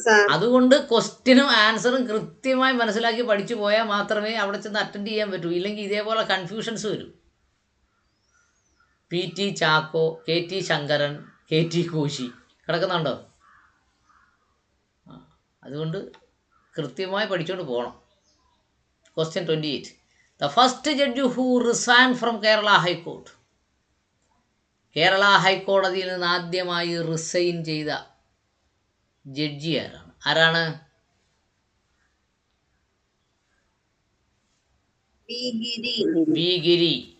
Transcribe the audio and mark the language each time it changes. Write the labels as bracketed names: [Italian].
[Malayalam] അതുകൊണ്ട് ക്വസ്റ്റ്യനും ആൻസറും കൃത്യമായി മനസ്സിലാക്കി പഠിച്ചു പോയാൽ മാത്രമേ അവിടെ ചെന്ന് അറ്റൻഡ് ചെയ്യാൻ പറ്റൂ. ഇല്ലെങ്കിൽ ഇതേപോലെ കൺഫ്യൂഷൻസ് വരും. PT Chacko, KT Sankaran, KT Koshy കിടക്കുന്നുണ്ടോ? അതുകൊണ്ട് കൃത്യമായി പഠിച്ചുകൊണ്ട് പോകണം. [English] Question 28. The first judge who resigned from Kerala High Court. [Malayalam] Kerala ഹൈക്കോടതിയിൽ നിന്ന് ആദ്യമായി റിസൈൻ ചെയ്ത ജഡ്ജി ആരാണ്? വി ഗിരി.